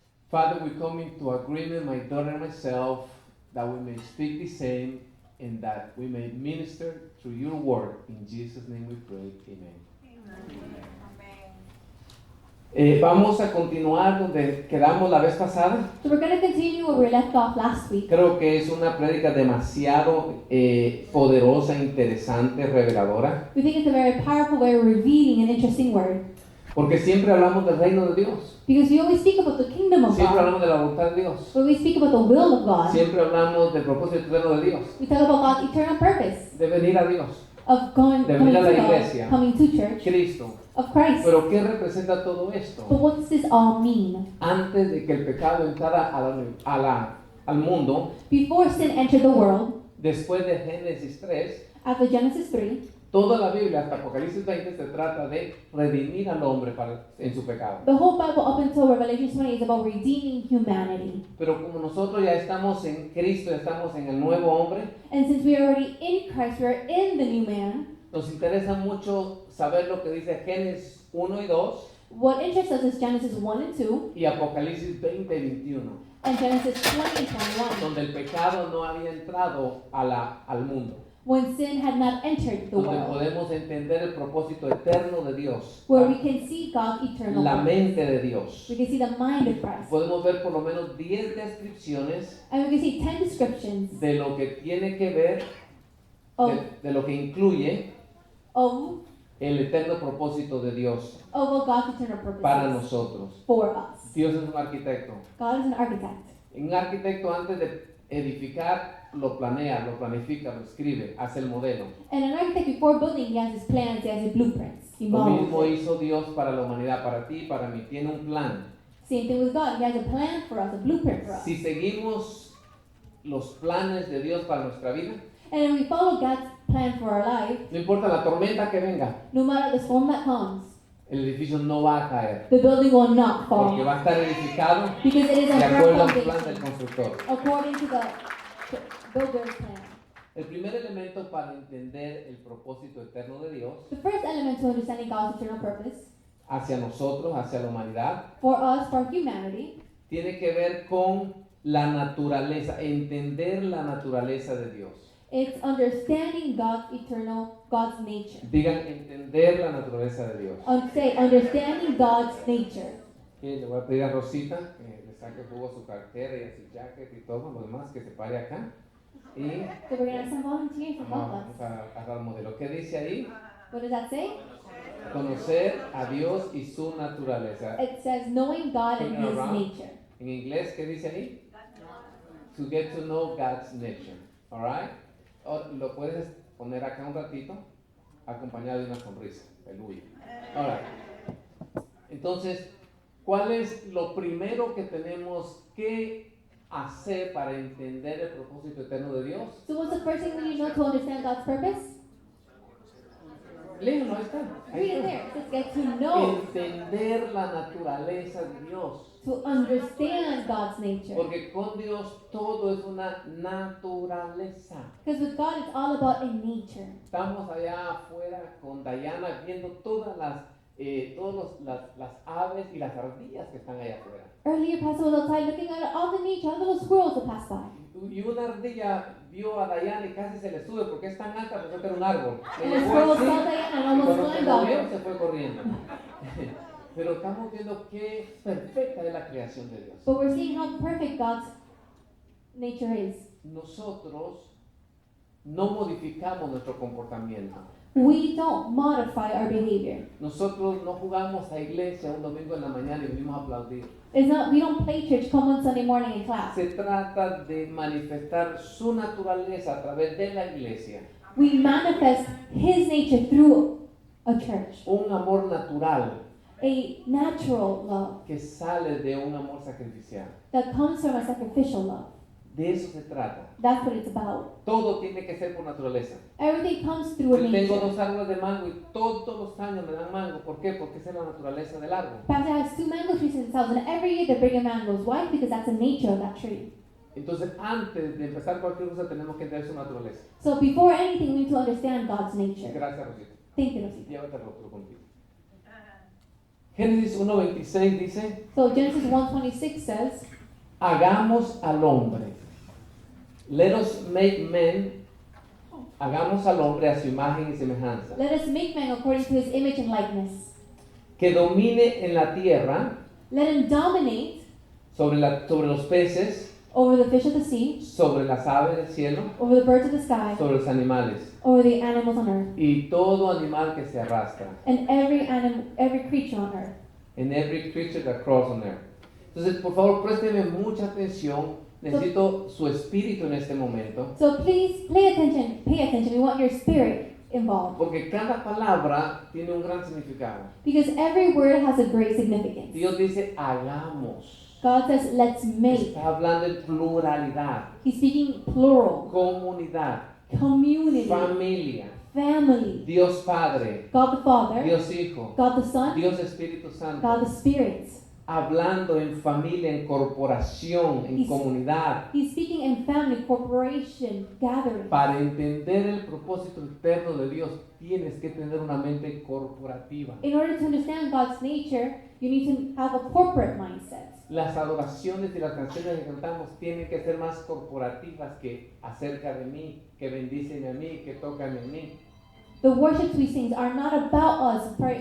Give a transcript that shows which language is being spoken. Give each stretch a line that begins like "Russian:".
English: Father, we come into agreement, my daughter and myself, that we may speak the same and that we may minister through your word. In Jesus' name we pray. Amen.
Spanish: Vamos a continuar donde quedamos la vez pasada.
English: So we're going to continue where we left off last week.
Spanish: Creo que es una prédica demasiado poderosa, interesante, reveladora,
English: We think it's a very powerful way of revealing an interesting word.
Spanish: porque siempre hablamos del reino de Dios,
English: Because we always speak about the kingdom of
Spanish: siempre
English: God.
Spanish: hablamos de la voluntad de Dios,
English: But we speak about the will of God.
Spanish: siempre hablamos del propósito eterno de Dios,
English: We talk about God's eternal purpose
Spanish: de venir a Dios,
English: of coming
Spanish: De
English: to
Spanish: venir a la
English: God,
Spanish: iglesia.
English: coming to church,
Spanish: Cristo.
English: of Christ.
Spanish: Pero ¿qué representa todo
English: But
Spanish: esto?
English: what does this all mean?
Spanish: Antes de que el pecado entrara al mundo,
English: Before sin entered the world,
Spanish: después de Génesis 3,
English: after Genesis 3,
Spanish: toda la Biblia hasta Apocalipsis 20 se trata de redimir al hombre en su pecado.
English: the whole Bible up until Revelation 20 is about redeeming humanity.
Spanish: Pero como nosotros ya estamos en Cristo, ya estamos en el nuevo hombre,
English: And since we are already in Christ, we are in the new man.
Spanish: nos interesa mucho saber lo que dice Génesis 1 y 2
English: What interests us is Genesis 1 and 2
Spanish: y Apocalipsis 20 y 21,
English: and Genesis 20 and 21,
Spanish: donde el pecado no había entrado al mundo,
English: when sin had not entered the
Spanish: donde
English: world,
Spanish: podemos entender el propósito eterno de Dios,
English: where we can see God's eternal
Spanish: la
English: purpose.
Spanish: mente de Dios.
English: We can see the mind of Christ.
Spanish: Podemos ver por lo menos 10 descripciones
English: And we can see 10 descriptions
Spanish: de lo que tiene que ver,
English: of,
Spanish: de lo que incluye
English: of,
Spanish: el eterno propósito de Dios
English: of what God's eternal purpose
Spanish: para
English: is
Spanish: nosotros.
English: for us.
Spanish: Dios es un arquitecto.
English: God is an architect.
Spanish: Un arquitecto antes de edificar lo planea, lo planifica, lo escribe, hace el modelo.
English: And an architect, before building, he has his plans, he has his blueprints. He
Spanish: Lo
English: models
Spanish: mismo
English: it.
Spanish: hizo Dios para la humanidad, para ti, para mí. Tiene un plan.
English: Same thing with God. He has a plan for us, a blueprint for us.
Spanish: Si seguimos los planes de Dios para nuestra vida,
English: And if we follow God's plan for our life,
Spanish: no importa la tormenta que venga,
English: no matter the storm that comes,
Spanish: el edificio no va a caer,
English: the building will not
Spanish: porque
English: fall.
Spanish: va a estar edificado
English: Because it is
Spanish: de
English: a firm
Spanish: acuerdo al plan del
English: foundation,
Spanish: constructor.
English: according to the builder's plan.
Spanish: El primer elemento para entender el propósito eterno de Dios
English: The first element to understanding God's eternal purpose
Spanish: hacia nosotros, hacia la humanidad,
English: for us, for humanity,
Spanish: tiene que ver con la naturaleza, entender la naturaleza de Dios.
English: it's understanding God's nature.
Spanish: Digan, entender la naturaleza de Dios.
English: Say, understanding God's nature.
Spanish: Le voy a pedir a Rosita que le saque jugo a su cartera y a su jacket y todo lo demás, que se pare acá. Y
English: So we're going to have some volunteers to help
Spanish: vamos
English: us.
Spanish: a agarrar el modelo. ¿Qué dice ahí?
English: What does that say?
Spanish: Conocer a Dios y su naturaleza.
English: It says knowing God and His nature.
Spanish: En inglés, ¿qué dice ahí?
English: To get to know God's nature. Alright?
Spanish: Lo puedes poner acá un ratito, acompañado de una sonrisa. Aleluya.
English: Alright.
Spanish: Entonces, ¿cuál es lo primero que tenemos que hacer para entender el propósito eterno de Dios?
English: So what's the first thing we need to know to understand God's purpose?
Spanish: Léelo, ahí está. Ahí
English: Read it
Spanish: está.
English: there. It says get to know,
Spanish: Entender la naturaleza de Dios.
English: to understand God's nature.
Spanish: Porque con Dios todo es una naturaleza.
English: Because with God it's all about a nature.
Spanish: Estamos allá afuera con Diana viendo todas las aves y las ardillas que están allá afuera.
English: Earlier, Pastor was outside looking at all the nature, all the little squirrels that pass by.
Spanish: Y una ardilla vio a Diana y casi se le sube porque es tan alta, pensó que era un árbol.
English: And
Spanish: Ella
English: the
Spanish: fue
English: squirrel
Spanish: así,
English: saw Diana and
Spanish: y
English: almost
Spanish: cuando se
English: climbed on
Spanish: movió
English: her.
Spanish: se fue corriendo. Pero estamos viendo qué perfecta es la creación de Dios.
English: But we're seeing how perfect God's nature is.
Spanish: Nosotros no modificamos nuestro comportamiento.
English: We don't modify our behavior.
Spanish: Nosotros no jugamos a iglesia un domingo en la mañana y venimos a aplaudir.
English: It's not, we don't play church, come on Sunday morning in class.
Spanish: Se trata de manifestar su naturaleza a través de la iglesia.
English: We manifest His nature through a church.
Spanish: Un amor natural
English: A natural love
Spanish: que sale de un amor sacrificial.
English: that comes from a sacrificial love.
Spanish: De eso se trata.
English: That's what it's about.
Spanish: Todo tiene que ser por naturaleza.
English: Everything comes through a
Spanish: Yo tengo
English: nature.
Spanish: 2 árboles de mango y todos los años me dan mango. ¿Por qué? Porque esa es la naturaleza del árbol.
English: Pastor has 2 mango trees in his house, and every year they bring in mangoes. Why? Because that's the nature of that tree.
Spanish: Entonces, antes de empezar cualquier cosa, tenemos que entender su naturaleza.
English: So before anything, we need to understand God's nature.
Spanish: Gracias, Rosita.
English: Thank you, Rosita.
Spanish: Llévatelo otro contigo. Génesis 1:26 dice,
English: So Genesis 1:26 says,
Spanish: hagamos al hombre.
English: Let us make men.
Spanish: Hagamos al hombre a su imagen y semejanza.
English: let us make man according to his image and likeness.
Spanish: Que domine en la tierra
English: Let him dominate
Spanish: sobre los peces,
English: over the fish of the sea,
Spanish: sobre las aves del cielo,
English: over the birds of the sky,
Spanish: sobre los animales
English: over the animals on earth,
Spanish: y todo animal que se arrastra.
English: and every creature on earth. And every creature that crawls on earth.
Spanish: Entonces, por favor, présteme mucha atención. Necesito su espíritu en este momento.
English: So please pay attention. We want your spirit involved.
Spanish: Porque cada palabra tiene un gran significado.
English: Because every word has a great significance.
Spanish: Dios dice, hagamos.
English: God says, let's make.
Spanish: Está hablando en pluralidad.
English: He's speaking plural.
Spanish: Comunidad.
English: Community.
Spanish: Familia.
English: Family.
Spanish: Dios Padre.
English: God the Father.
Spanish: Dios Hijo.
English: God the Son.
Spanish: Dios Espíritu Santo.
English: God the Spirit.
Spanish: Hablando en familia, en corporación, en comunidad.
English: He's speaking in family, corporation, gathering.
Spanish: Para entender el propósito eterno de Dios, tienes que tener una mente corporativa.
English: In order to understand God's nature, you need to have a corporate mindset.
Spanish: Las adoraciones y las canciones que cantamos tienen que ser más corporativas que acerca de mí, que bendicen a mí, que tocan en mí.
English: The worships we sing are not about us.